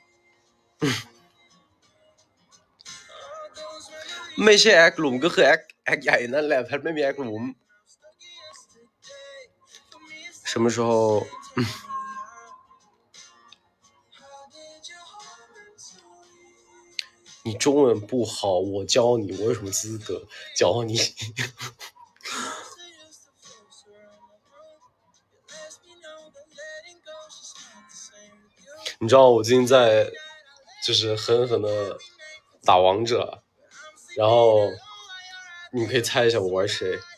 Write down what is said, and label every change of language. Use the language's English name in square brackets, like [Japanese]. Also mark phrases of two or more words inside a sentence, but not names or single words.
[Thai] ไม่ใช่แอคหลุมก็คือแอคใหญ่นั่นแหละแพทไม่มีแอคหลุม [Chinese] 什么时候你中文不好我教你我有什么资格教你你知道我最近在就是狠狠的打王者，然后你可以猜一下我玩谁，